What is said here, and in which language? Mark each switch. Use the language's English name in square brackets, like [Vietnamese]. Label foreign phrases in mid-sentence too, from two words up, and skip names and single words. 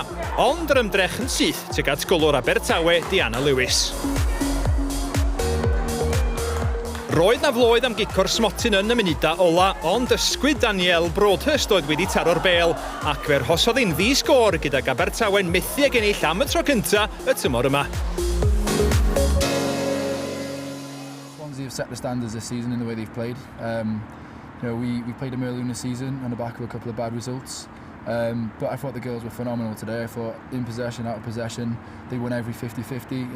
[Welsh] Ond yr ymdrech yn syth tuag at golwr Abertawe, Diana Lewis. Roedd na floedd am gicor smotyn yn y munuda ola, ond ysgwyd Danielle Broadhurst oedd wedi taro'r bêl, ac fe arhosodd hi'n ddi-sgôr gydag Abertawe'n methu ag ennill am y tro cynta y tymor yma. [English] Have set the standards this season in the way they've played. We played them early in the season on the back of a couple of bad results, but I thought the girls were phenomenal today. I thought in possession, out of possession, they won every 50-50.